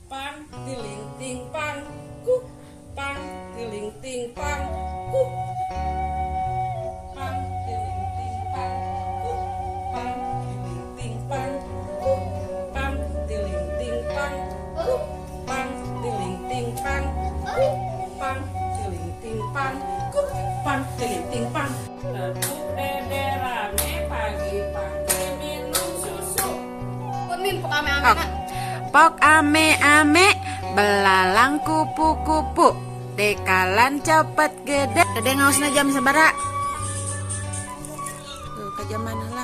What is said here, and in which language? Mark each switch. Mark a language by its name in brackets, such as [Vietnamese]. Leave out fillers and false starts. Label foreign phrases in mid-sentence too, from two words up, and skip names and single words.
[Indonesian] pang tiling ting pang kuk pang tiling ting pang kuk pang tiling ting pang kuk pang tiling ting pang kuk pang tiling ting pang kuk pang tiling ting pang kuk pang tiling ting pang kuk pang tiling ting pang. Tepuk dede rame pagi-pagi minum susu. Min pok ame-ame nak. Pok ame-ame belalang kupu-kupu dekalan cepet gede. [Sundanese] Dede ngausna jam sabara? [Indonesian] Tuh ke jam mana?